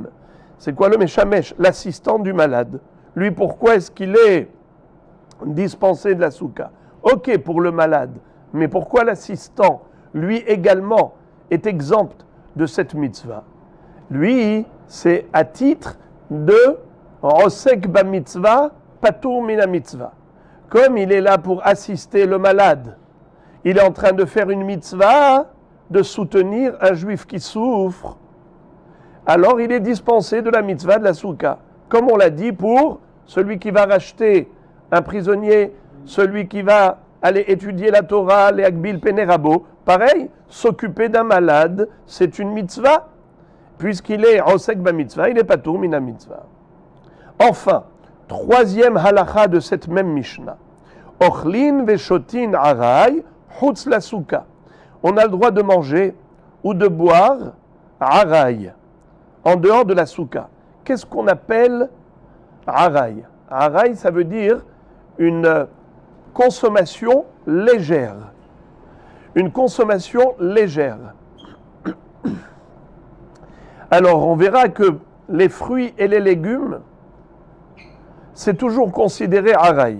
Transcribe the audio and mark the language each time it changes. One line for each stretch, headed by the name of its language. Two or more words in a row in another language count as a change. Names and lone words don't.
French: C'est quoi le meshamesh? L'assistant du malade. Lui, pourquoi est-ce qu'il est dispensé de la souka? Ok pour le malade, mais pourquoi l'assistant, lui également, est exempt de cette mitzvah? Lui, c'est à titre de
Hebrew: עוסק במצוה פטור מן מצוה.
French: Comme il est là pour assister le malade, il est en train de faire une mitzvah, de soutenir un juif qui souffre, alors il est dispensé de la mitzvah de la souka. Comme on l'a dit pour celui qui va racheter un prisonnier, celui qui va aller étudier la Torah, les Akbil Pene Rabo, pareil, s'occuper d'un malade, c'est une mitzvah, puisqu'il est
Hebrew: עוסק במצוה,
French: il est
Hebrew: פטור מן מצוה.
French: Enfin, 3e halakha de cette même Mishnah.
Hebrew: אוכלין ושותין עראי חוץ לסוכה.
French: On a le droit de manger ou de boire aray, en dehors de la souka. qu'est-ce qu'on appelle araï? Araï, ça veut dire une consommation légère. Une consommation légère. Alors, on verra que les fruits et les légumes, c'est toujours considéré araï.